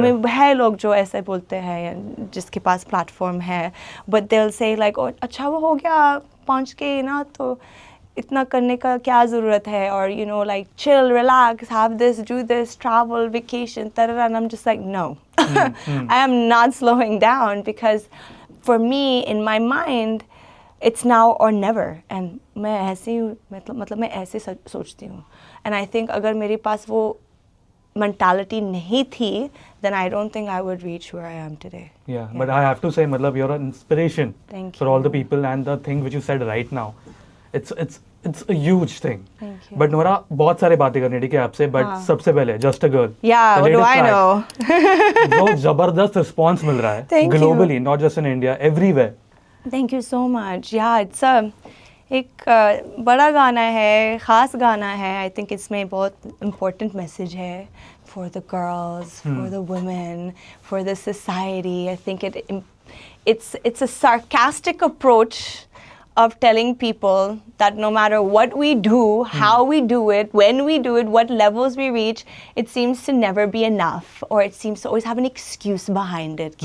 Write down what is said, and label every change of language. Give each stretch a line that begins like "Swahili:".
English: I mean,
Hindi: है लोग जो ऐसे बोलते हैं जिसके पास platform है,
English: but they'll say like, oh,
Hindi: अच्छा वो हो गया, पहुंच के ना तो इतना करने का क्या ज़रूरत है,
English: or like chill, relax, have this, do this, travel, vacation, and I'm just like, no. I am not slowing down, because for me, in my mind, it's now or never.
Hindi: And मैं ऐसे मतलब मैं ऐसे सोचती हूँ.
English: And I think
Hindi: अगर मेरे पास वो
English: mentality
Hindi: nahi thi,
English: then I don't think I would reach where I am today. Yeah, but I have to say, matlab, you're an inspiration for all the people, and the thing which you said right now, it's a huge thing. Thank you.
Hindi: But Nora, बहुत सारे बातें करने ठीक है आपसे, but सबसे पहले
English: Just a Girl. Yeah, what do I know?
Hindi: जो जबरदस्त response मिल रहा है globally,
English: not just in India, everywhere. Thank you so much. Yeah, it's
Hindi: एक बड़ा गाना है, ख़ास गाना है.
English: I think
Hindi: इसमें बहुत
English: important message है for the girls, for the women, for the society. I think it's a sarcastic approach of telling people that no matter what we do, how we do it, when we do it, what levels we reach, it seems to never be enough, or it seems to always have an excuse behind it.